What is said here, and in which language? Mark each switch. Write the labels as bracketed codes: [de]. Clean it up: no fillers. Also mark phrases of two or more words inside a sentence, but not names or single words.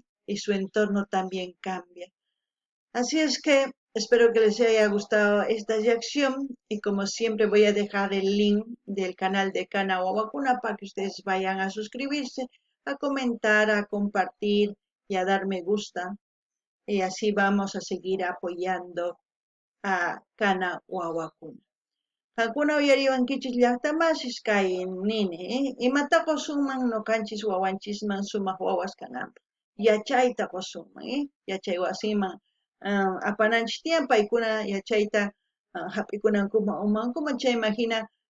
[es] Y su entorno también cambia. Así es que espero que les haya gustado esta reacción y como siempre voy a dejar el link del canal de Kanawawakuna para que ustedes vayan a suscribirse, a comentar, a compartir y a dar me gusta y así vamos a seguir apoyando a Kanawawakuna. [qu] Hakuna uyariwankichis llaqtamasis kay nini, imata qusunman ñuqanchis wawanchisman sumaq wawas kananpaq. Yachayta qusunman, yachay wasiman apananchis tiyan paykuna yachayta hap'ikunankuman umankuman chay imagina